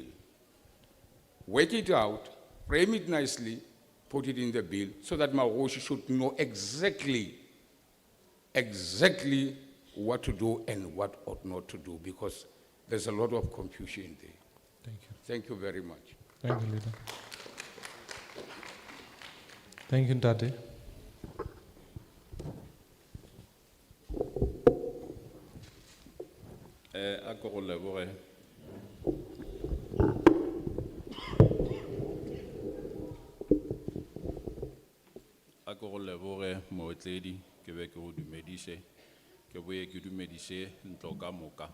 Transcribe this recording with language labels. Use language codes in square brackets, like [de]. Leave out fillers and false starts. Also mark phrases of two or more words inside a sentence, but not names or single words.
[en] Work it out, frame it nicely, put it in the bill so that Maroshi should know exactly what to do and what ought not to do, because there's a lot of confusion there. Thank you. Thank you very much. Thank you, Leader. Thank you, Ntate. [nso] A ko go leboge. A ko go leboge mootledi ke be ke go dumediše ke boye ke dumediše ntlo ka moka.